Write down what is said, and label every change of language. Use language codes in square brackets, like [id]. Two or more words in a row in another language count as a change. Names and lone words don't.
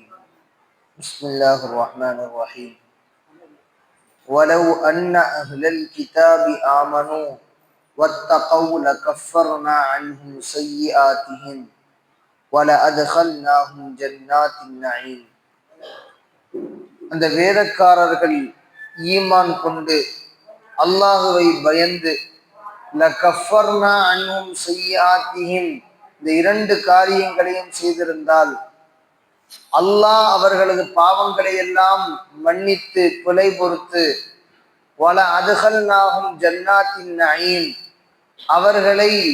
[ar] بسم الله الرحمن الرحيم. ولو أن أهل الكتاب آمنوا واتقوا لكفرنا عنهم سيئاتهم ولأدخلناهم جنات النعيم. [ta] அந்த வேதக்காரர்கள் ஈமான் கொண்டு அல்லாஹுவை பயந்து [ar] لكفرنا عنهم سيئاتهم, [ta] இந்த இரண்டு காரியங்களையும் செய்திருந்தால் அல்லாஹ் அவர்களது பாவங்களை எல்லாம் மன்னித்து பிழை பொறுத்து [ar] ولأدخلناهم جنات النعيم, [ta] அவர்களை